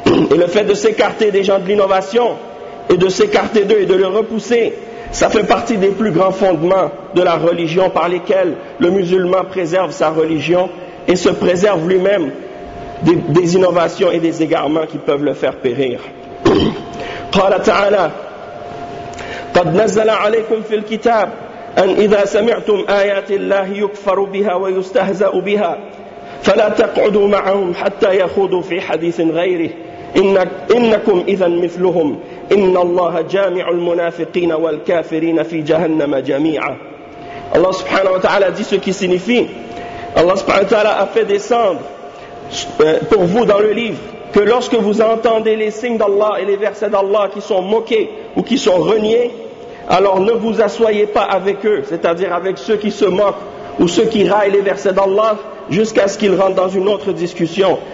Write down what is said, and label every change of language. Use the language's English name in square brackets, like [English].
[French] Et le fait de s'écarter des gens de l'innovation et de s'écarter d'eux et de les repousser, ça fait partie des plus grands fondements de la religion par lesquels le musulman préserve sa religion et se préserve lui-même des innovations et des égarements qui peuvent le faire périr. [Arabic] قال تعالى قد نزل عليكم في الكتاب أن إذا سمعتم آيات الله يكفر بها ويستهزأ بها فلا تقعدوا معهم حتى يخوضوا في حديث غيره إنكم إذا مثلهم إن الله جامع المنافقين والكافرين في جهنم جميعا. [French] Allah subhanahu wa ta'ala dit ce qui signifie: Allah subhanahu wa ta'ala a fait descendre pour vous dans le livre que lorsque vous entendez les signes d'Allah et les versets d'Allah qui sont moqués ou qui sont reniés, alors ne vous assoyez pas avec eux, c'est-à-dire avec ceux qui se moquent ou ceux qui raillent les versets d'Allah, jusqu'à ce qu'ils rentrent dans une autre discussion.